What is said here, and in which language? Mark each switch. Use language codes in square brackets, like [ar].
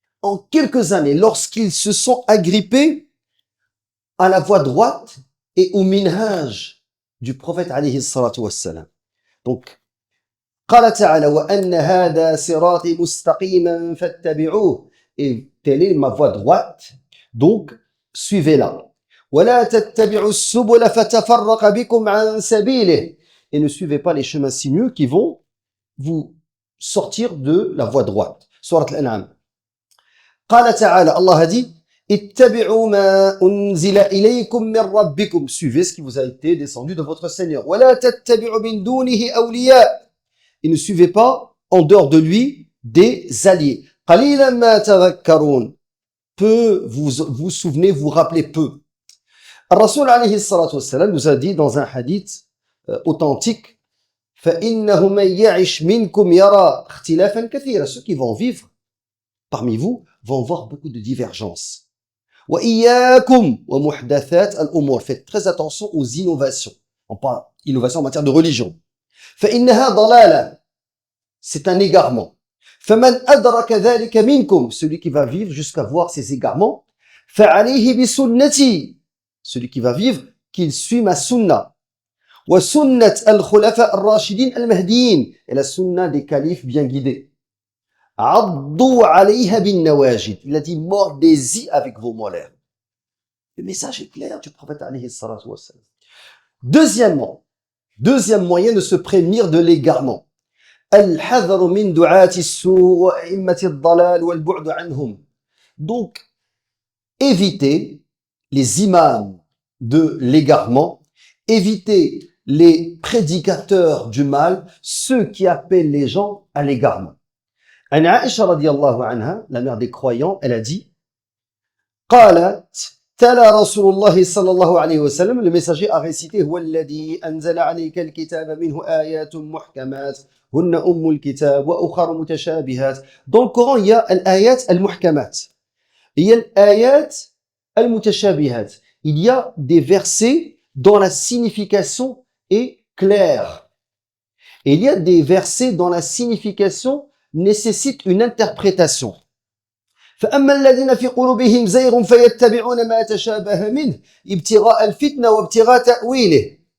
[fr] En quelques années, lorsqu'ils se sont agrippés à la voie droite et au minhaj du prophète alayhi salatu wassalam. Donc, [ar] قال تعالى وأن هذا صراطي مستقيما فاتبعوه. [fr] Et telle est ma voie droite, donc suivez-la. [ar] ولا تتبعوا السبل فتفرق بكم عن سبيله. [fr] Et ne suivez pas les chemins sinueux qui vont vous sortir de la voie droite. Surat Al-An'am. [ar] قال تعالى, [fr] Allah a dit, [ar] اتبعوا ما أنزل إليكم من ربكم. [fr] Suivez ce qui vous a été descendu de votre Seigneur. [ar] ولا تتبعوا من دونه أولياء. [fr] Et ne suivez pas en dehors de lui des alliés. [ar] قليلا ما تذكرون. [fr] Peu vous souvenez, vous rappelez peu. Ar-Rasul alayhi salatu wassalam nous a dit dans un hadith authentique, [ar] فإنه من يعش منكم يرى اختلافا كثيرا. [fr] Ceux qui vont vivre parmi vous vont voir beaucoup de divergences. [ar] وإياكم ومحدثات الأمور. [fr] Faites très attention aux innovations. On parle innovation en matière de religion. [ar] فإنها ضلالة. [fr] C'est un égarement. [ar] فمن أدرك ذلك منكم. [fr] Celui qui va vivre jusqu'à voir ces égarements. [ar] فعليه بسنتي. [fr] Celui qui va vivre, qu'il suit ma sunna. [ar] وسنة الخلفاء الراشدين المهديين. [fr] Et la sunna des califes bien guidés. [ar] عضوا عليها بالنواجذ. [fr] Il a dit mordez-y avec vos molaires. Le message est clair du prophète alayhi salatu wassalam. Deuxième moyen de se prémunir de l'égarement. [ar] الحذر من دعاة السوء وأئمة الضلال والبعد عنهم. [fr] Donc, évitez les imams de l'égarement, évitez les prédicateurs du mal, ceux qui appellent les gens à l'égarement. [ar] عن عائشة رضي الله عنها, [fr] la mère des croyants, elle a dit, [ar] قالت تلا رسول الله صلى الله عليه وسلم, [fr] le messager a récité, [ar] هو الذي أنزل عليك الكتاب منه آيات محكمات هن أم الكتاب وأخر متشابهات. [fr] Dans le Coran, il y a [ar] الآيات المحكمات, [fr] il y a [ar] الآيات المتشابهات. [fr] Il y a des versets dont la signification est claire. Et il y a des versets dont la signification nécessite une interprétation. [ar] فأما الذين في قلوبهم زيغ فيتبعون ما تشابه منه ابتغاء الفتنة وابتغاء تأويله.